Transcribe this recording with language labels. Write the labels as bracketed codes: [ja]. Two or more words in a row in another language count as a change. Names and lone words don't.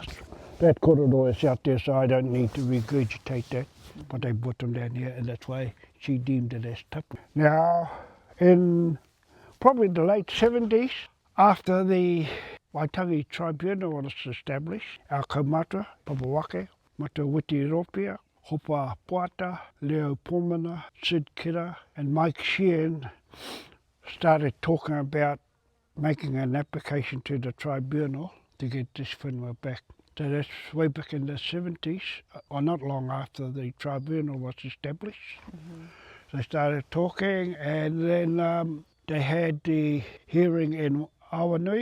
[en] That kōrero is out there, so I don't need to regurgitate that, but they put them down here, and that's why she deemed it as tapu. Now, in probably the late 70s, after the Waitangi Tribunal was established, our kaumata, Papawake, Matua Roger, Hopa Puata, Leo Pomana, Sid Kira, and Mike Sheehan started talking about making an application to the tribunal to get this whenua back. So that's way back in the 70s, or not long after the tribunal was established. They started talking, and then they had the hearing in Awanui.